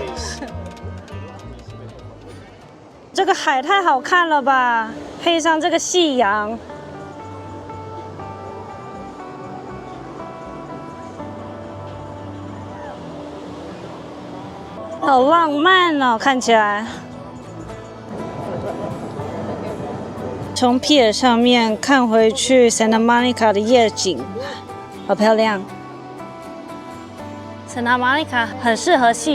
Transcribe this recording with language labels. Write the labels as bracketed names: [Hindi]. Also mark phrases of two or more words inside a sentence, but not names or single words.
[Chinese] 這個海太好看了吧，配上這個夕陽。好浪漫哦，看起來。從 pier 上面看回去 Santa Monica 的夜景，好漂亮。Santa Monica 很適合夕